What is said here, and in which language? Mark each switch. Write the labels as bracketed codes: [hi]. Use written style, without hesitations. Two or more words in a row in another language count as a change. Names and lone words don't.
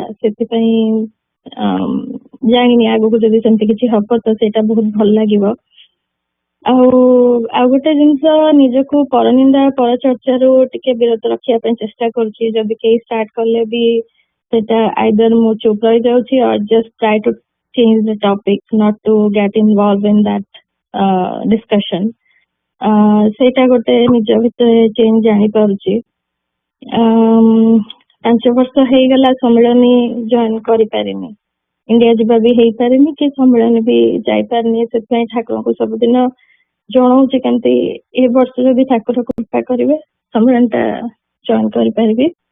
[or] ସେଥିପାଇଁ ଜାଣିନି ଆଗକୁ ଯଦି ସେମିତି କିଛି ହବ ତ ସେଇଟା ବହୁତ ଭଲ ଲାଗିବ। ଆଉ ଗୋଟେ ଜିନିଷ, ନିଜକୁ ପରନିନ୍ଦା ପରଚର୍ଚ୍ଚାରୁ ଟିକେ ବିରତ ରଖିବା ପାଇଁ ଚେଷ୍ଟା କରୁଛି। ଯଦି କେହି ଷ୍ଟାର୍ଟ କଲେ ବି ସେଟା ଆଇଦର ମୁଁ ଚୁପ୍ ରହିଯାଉଛି [en] or just try to change the topic, not to get involved in that discussion. [or] ସେଇଟା ଗୋଟେ ନିଜ ଭିତରେ ଚେଞ୍ଜ ଜାଣିପାରୁଛି। 5 ବର୍ଷ ହେଇଗଲା ସମ୍ମିଳନୀ ଜଏନ୍ କରିପାରିନି, ଇଣ୍ଡିଆ ଯିବା ବି ହେଇପାରିନି, କି ସମ୍ମିଳନୀ ବି ଯାଇପାରିନି। ସେଥିପାଇଁ ଠାକୁରଙ୍କୁ ସବୁଦିନ ଜଣାଉଛି କେମିତି ଏ ବର୍ଷ ଯଦି ଠାକୁର କୃପା କରିବେ ସମ୍ମିଳନୀଟା ଜଏନ୍ କରିପାରିବି।